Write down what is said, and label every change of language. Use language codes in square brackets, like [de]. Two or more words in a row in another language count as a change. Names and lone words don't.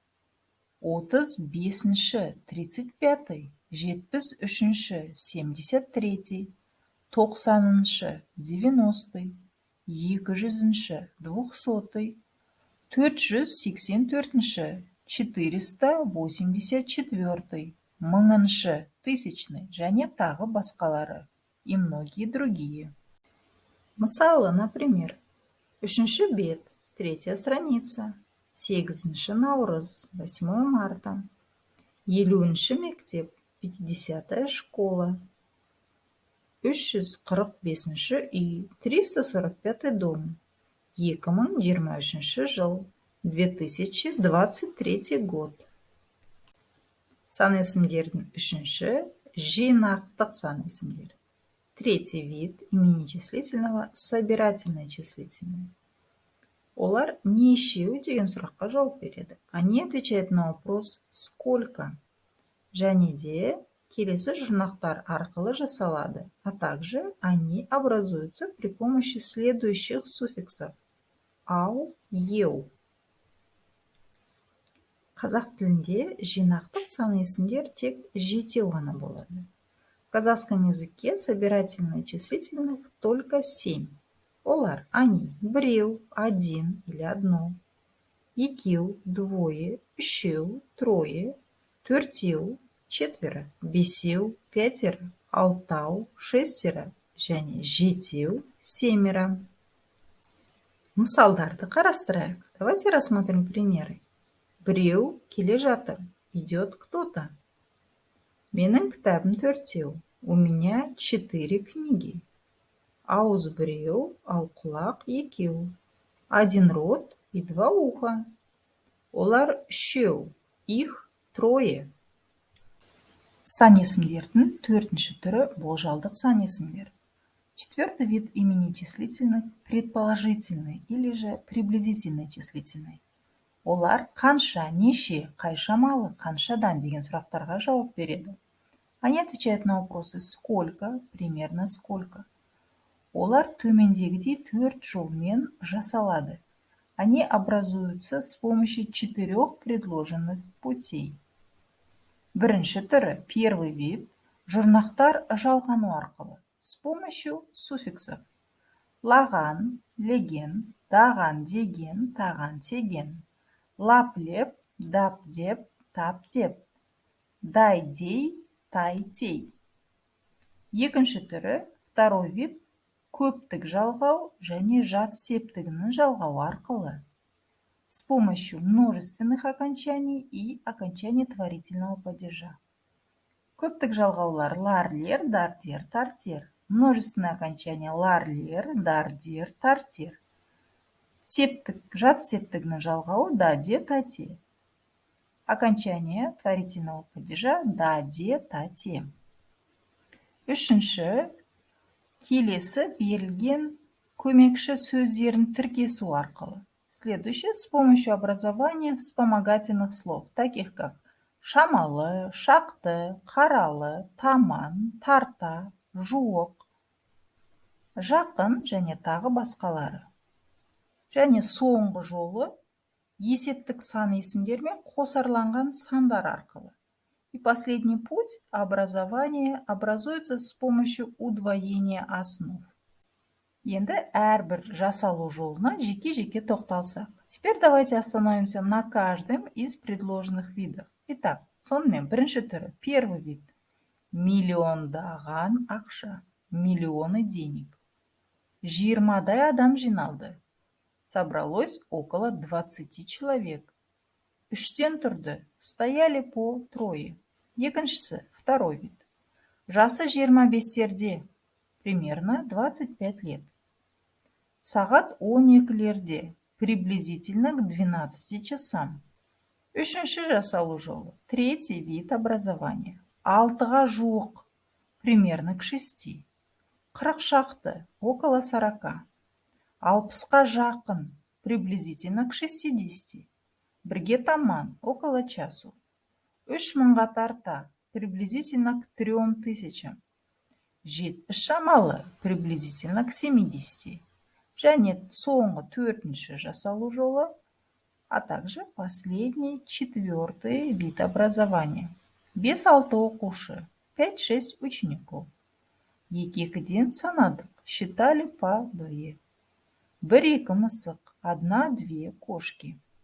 [kk] 35-ші, 35-й, 73-ші, 73-й, 90-ші, 90-й, 200-ші, 200-й, 484-ші, 484-й, 1000-ші, 1000-й және тағы басқалары [ru] и многие другие. [kk] Мысалы, например, 3-ші бет, [ru] 3-я страница, [kk] 8-ші наурыз, 8 марта, 50-ші мектеп, [ru] 50-я школа, [kk] 345-ші үй, [ru] 345-й дом, [kk] 2023 жыл, 2023 год. Сан есімдердің үшінші жинақтық сан есімдер. [ru] Третий вид имени числительного – собирательное числительное. [kk] Олар нешеу деген сұраққа жауап береді. [ru] Они отвечают на вопрос «Сколько?». [kk] Және де келесі жұрнақтар арқылы жасалады, [ru] а также они образуются при помощи следующих суффиксов «ау», «еу». [kk] Қазақ тілінде жинақтық сан есімдер тек жетеу ғана болады. [ru] В казахском языке собирательных числительных только 7. Олар они біреу, один или одно, [kk] екеу, двое, үшеу, трое, төртеу, четверо, бесеу, пятеро, алтау, шестеро және жетеу, семеро. Мысалдарды қарастырайық. [ru] Давайте рассмотрим примеры. [kk] Біреу келе жатыр, [ru] идет кто-то. [kk] Менің кітабым 4-еу, [ru] у меня 4 книги. [kk] Ауыз біреу, ал құлақ екеу. [ru] Один рот и два уха. [kk] Олар үшеу. [ru] Их трое. [kk] Сан есімдердің төртінші түрі болжалдық сан есімдер. [ru] Четвертый вид имени числительных – предположительный или же приблизительный числительный. [kk] Олар қанша, неше, қай шамалы, қаншадан деген сұрақтарға жауап береді. [ru] Они отвечают на вопросы сколько, примерно сколько. [kk] Олар төмендегідей төрт жолмен жасалады. [ru] Они образуются с помощью 4 предложенных путей. [kk] Бірінші түрі, [ru] первый вид, [kk] жұрнақтар жалғану арқылы, [ru] с помощью суффиксов. [kk] Лаған, леген, даған, деген, таған, теген. Лап-леп, дап-деп, тап-деп. Дай-дей, тай-тей. Екінші түрі, [ru] второй вид, [kk] көптік жалғау және жат септігінің жалғау арқылы, [ru] с помощью множественных окончаний и окончаний творительного падежа. [kk] Көптік жалғаулар лар-лер, дар-дер, тар-тер. [ru] Множественное окончание лар-лер, дар-дер, тар-тер. [kk] Септік, жат септігінің жалғауы да-де, та-те. [ru] Окончание творительного падежа да-де, та-те. [kk] Үшінші, келесі берілген көмекші сөздерін тіркесу арқылы. [ru] Следующее с помощью образования вспомогательных слов, таких как шамалы, шақты, қаралы, таман, тарта, жуық, жақын [kk] және тағы басқалары. Және соңғы жолы есептік сан есімдермен қосарланған сандар арқылы. [ru] И последний путь образования образуется с помощью удвоения основ. [kk] Енді әрбір жасалу жолына жеке-жеке тоқталсақ. [ru] Теперь давайте остановимся на каждом из предложенных видов. Итак, [kk] сонымен бірінші түрі, [ru] первый вид. [kk] Миллиондаған ақша, [ru] миллионы денег. [kk] 20 адам жиналды. [ru] Собралось около 20 человек. [kk] Үштен тұрды, [ru] стояли по трое. Екіншісі, второй вид. [kk] Жасы 25-терде, [ru] примерно 25 лет. [kk] Сағат 12-лерде, [ru] приблизительно к 12 часам. [kk] Үшінші жасалу жолы, [ru] третий вид образования. [kk] 6-ға жуық, [ru] примерно к 6. [kk] 40 шақты, около 40. 60-қа жақын, [ru] приблизительно к 60. [kk] Бірге таман, [ru] около часу. [kk] 3000-ға тарта, [ru] приблизительно к 3000. 70 шамалы, приблизительно к 70. [kk] Және соңғы төртінші жасалу жолы, [ru] а также последний, четвертый вид образования. [kk] 5-6 оқушы, 5-6 учеников. Екі-екіден санадық, [ru] считали по 2. [kk] 1-2 мысық, 1-2 кошки.